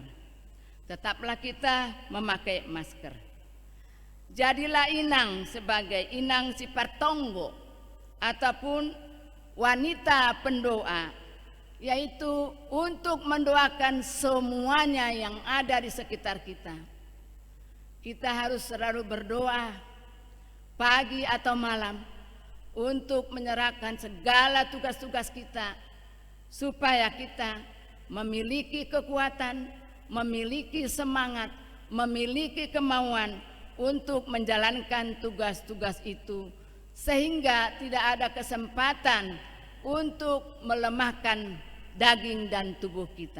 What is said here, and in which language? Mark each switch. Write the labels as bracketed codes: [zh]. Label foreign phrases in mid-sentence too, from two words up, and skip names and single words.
[id] Tetaplah kita memakai masker. Jadilah inang sebagai [bts] inang si partonggo [id] ataupun wanita pendoa, yaitu untuk mendoakan semuanya yang ada di sekitar kita. Kita harus selalu berdoa pagi atau malam untuk menyerahkan segala tugas-tugas kita, supaya kita memiliki kekuatan, memiliki semangat, memiliki kemauan untuk menjalankan tugas-tugas itu, sehingga tidak ada kesempatan untuk melemahkan daging dan tubuh kita.